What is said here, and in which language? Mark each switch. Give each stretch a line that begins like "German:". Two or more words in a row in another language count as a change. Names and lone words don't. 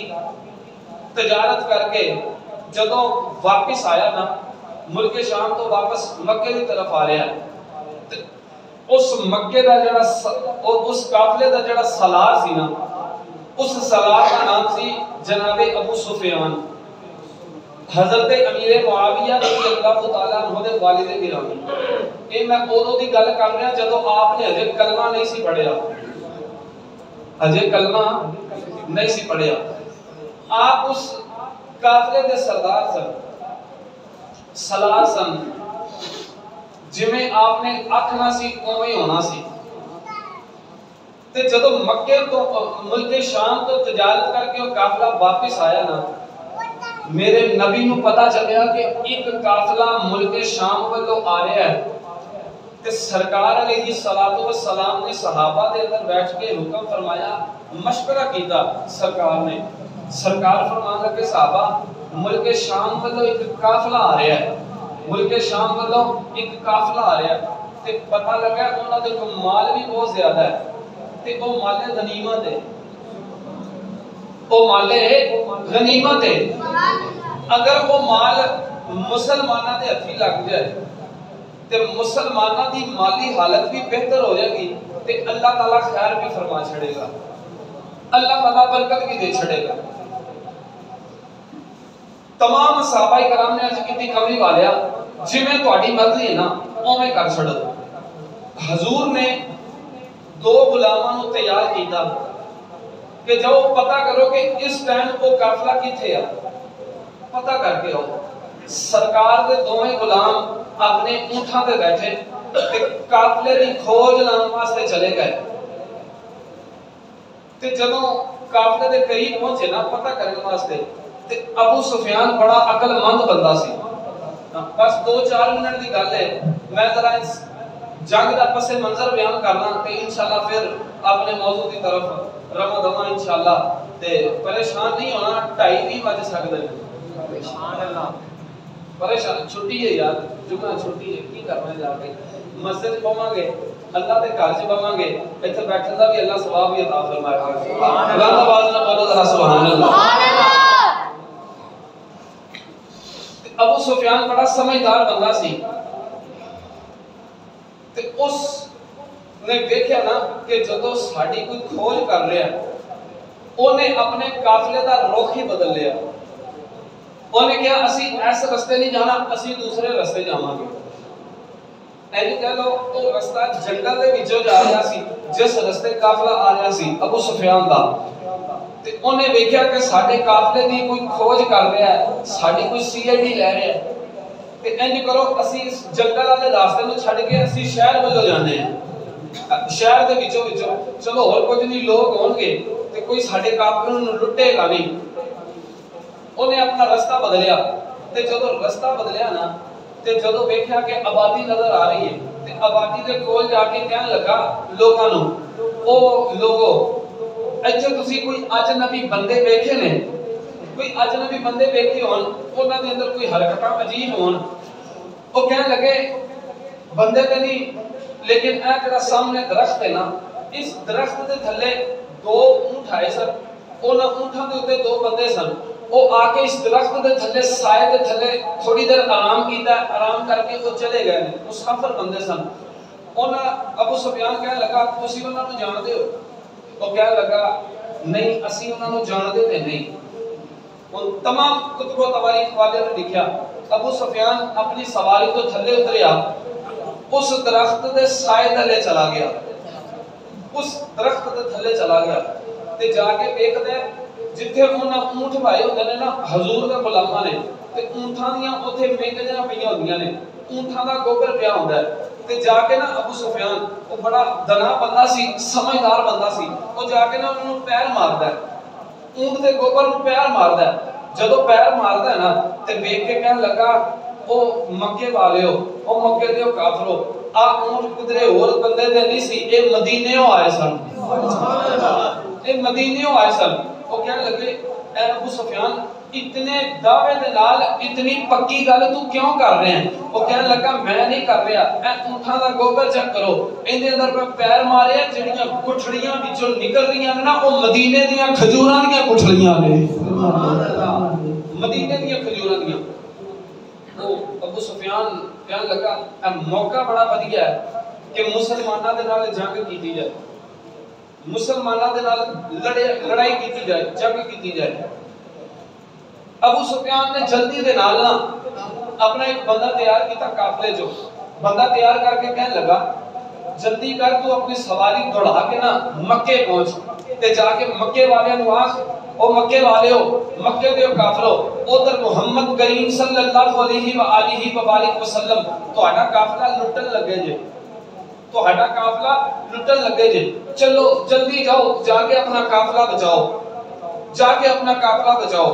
Punjabi: تجارت کر کے جدوں واپس آیا نا ملک شام تو واپس مکے کی طرف آ رہا ہے. اس مکے دا جڑا اس قافلے دا جڑا سالار سی نا اس سالار کا نام سی جناب ابو سفیان. حضرت امیر معاویہ
Arabic: رضی اللہ تعالیٰ عنہ
Punjabi: دے والد گرامی. یہ میں اودوں دی گل کر رہا جدوں آپ نے ہجے کلمہ نہیں سی پڑھیا. ہجے کلمہ نہیں سی پڑھیا. آپ اس قافلے دے سردار سن, سالار سن. جویں آپ نے آکھنا سی اوویں ہونا سی. تے جدوں مکے تو ملک شام تو تجارت کر کے وہ قافلہ واپس آیا نا میرے نبی نو پتہ چلیا کہ ایک قافلہ ملک شام والوں آ رہا ہے. تے سرکار
Arabic: علیہ الصلوۃ والسلام
Punjabi: نے صحابہ دے اندر بیٹھ کے حکم فرمایا, مشورہ کیتا سرکار نے. سرکار فرمان لگے صحابہ ملک شام والوں ایک قافلہ آ رہا ہے, ملک شام والوں ایک قافلہ آ رہا ہے. تے پتہ لگا انہاں دے کول مال بھی بہت زیادہ ہے تے او مال غنیمت ہے. او مال غنیمت ہے. اگر وہ مال مسلمانہ دے ہتھی لگ جائے تے مسلمانہ دی مالی حالت بھی بہتر ہو جائے گی تے اللہ تعالیٰ خیر بھی فرما چھڑے گا, اللہ تعالیٰ برکت بھی دے چھڑے گا. تمام صحابہ کرام نے عرض کیتی کملی والیا جویں تہاڈی مرضی ہے نا اوویں کر چھڑو. حضور نے دو غلاماں نو تیار کیتا کہ جاؤ پتہ کرو کہ اس ٹائم وہ قافلہ کتھے ہے, پتہ کر کے آؤ. سرکار دے دوویں غلام اپنے اونٹاں تے بیٹھے تے قافلے دی کھوج لان واسطے چلے گئے. تے جدوں قافلے دے قریب پہنچے نا پتہ کرنے واسطے تے ابو سفیان بڑا عقل مند بندہ سی. بس 2-4 منٹ دی گل ہے, میں ذرا اس جنگ دا پس منظر بیان کرنا تے
Arabic: انشاءاللہ
Punjabi: پھر اپنے موضوع دی طرف رواں دواں
Arabic: انشاءاللہ.
Punjabi: تے پریشان نہیں ہونا, 2:30 بج سکدے نے.
Arabic: سبحان اللہ.
Punjabi: پریشان چھٹی ہے یار, جمعہ چھٹی ہے, کی کرنا جا کے مسجد پاواں گے اللہ دے گھر چ پاواں گے, ایتھے بیٹھن دا بھی اللہ ثواب بھی عطا فرمائے گا.
Arabic: سبحان اللہ.
Punjabi: آواز نہ بولو ذرا
Arabic: سبحان اللہ. سبحان اللہ.
Punjabi: ابو سفیان بڑا سمجھدار بندہ سی تے اس نے دیکھیا نا کہ جدوں ساڈی کوئی کھوج کر رہا ہے اونے اپنے قافلے دا رخ ہی بدل لیا. اونے کہا اسی ایسے رستے نہیں جانا, اسی دوسرے رستے جاواں گے. ایجے کہہ لو او رستہ جنگل دے وچوں جا رہا سی جس رستے قافلہ آ رہا سی ابو سفیان دا. تے اونے ویکھیا کہ ساڈے قافلے دی کوئی کھوج کر رہا ہے, ساڈی کوئی سی آئی ڈی لے رہا ہے. تے انج کرو اسی اس جنگل والے راستے نوں چھڈ کے اسی شہر والوں جانے ہیں. شہر دے وچوں چلو ہور کچھ نہیں لوگ ہون گے تے کوئی ساڈے قافلے نوں لٹے گا نہیں. انہیں اپنا رستہ بدلیا تے جدوں رستہ بدلیا نا تے جدوں ویکھیا کہ آبادی نظر آ رہی ہے تے آبادی دے کول جا کے کہن لگا لوکاں نوں, او لوگو ایتھے تسی کوئی اجنبی بندے ویکھے نے, کوئی اجنبی بندے ویکھے ہون انہاں دے اندر کوئی حرکتاں عجیب ہون. او کہن لگے بندے تے نہیں لیکن اے جڑا سامنے درخت ہے نا اس درخت دے تھلے 2 اونٹ آئے سن. انہاں اونٹاں دے اوتے 2 بندے سن. وہ آ کے اس درخت دے تھلے سائے دے تھلے تھوڑی دیر آرام کیتا, آرام کر کے وہ چلے گئے. مسافر بندے سن. انہاں ابو سفیان کہنے لگا تسی انہاں نوں جاندے ہو؟ وہ کہنے لگا نہیں اسی انہاں نوں جاندے تے نہیں. ان تمام کتب و تواریخ والے نے لکھیا ابو سفیان اپنی سواری تو تھلے اتریا, اس درخت دے سائے تھلے چلا گیا, اس درخت دے تھلے چلا گیا تے جا کے ویکھدا جتھے انہاں اونٹ بھائی ہوندے نے نا حضور دے غلاماں نے تے اونٹاں دیاں اوتھے مینگیاں پیاں ہوندیاں نے, اونٹاں دا گوبر پیا ہوندا ہے. تے جا کے نا ابو سفیان او بڑا دنا بندہ سی, سمجھدار بندہ سی, او جا کے نا انہاں نوں پیر ماردا ہے, اونٹ دے گوبر نوں پیر ماردا ہے. جدوں پیر ماردا ہے نا تے ویکھ کے کہن لگا او مکے والیو, او مکے دیو کافرو, آ اونٹ کدرے ہور بندے دے نہیں سی, اے مدینے آئے سن.
Arabic: سبحان اللہ.
Punjabi: اے مدینے آئے سن. وہ کہنے لگے اے ابو سفیان اتنے دعوے دے نال اتنی پکی گل تو کیوں کر رہے ہیں؟ وہ کہنے لگا میں نہیں کر رہا، اے اونٹاں دا گوبر چیک کرو، اندے اندر میں پیر مارے جڑیاں گٹھڑیاں وچوں نکل رہی ہیں نا وہ مدینے دیاں کھجوراں دیاں گٹھڑیاں نے،
Arabic: سبحان اللہ،
Punjabi: مدینے دیاں کھجوراں دیاں۔ وہ ابو سفیان کہنے لگا اے موقع بڑا ودیا ہے کہ مسلماناں دے نال جنگ کیتی جائے، مسلماناں دے نال لڑائی کیتی جائے، جنگ کیتی جائے۔ ابو سفیان نے جلدی دے نال نا اپنا ایک بندہ تیار کیتا، قافلے جو بندہ تیار کر کے کہنے لگا جلدی کر تو اپنی سواری دوڑا کے نا مکے پہنچ تے جا کے مکے والے نو آکھ او مکے والے ہو، مکے دے کافرو، ادھر محمد کریم
Arabic: صلی اللہ علیہ وآلہ وبارک وسلم
Punjabi: تہاڈا قافلہ لٹن لگے جے، تہاڈا قافلہ لٹن لگے جے، چلو جلدی جاؤ جا کے اپنا قافلہ بچاؤ، جا کے اپنا قافلہ بچاؤ۔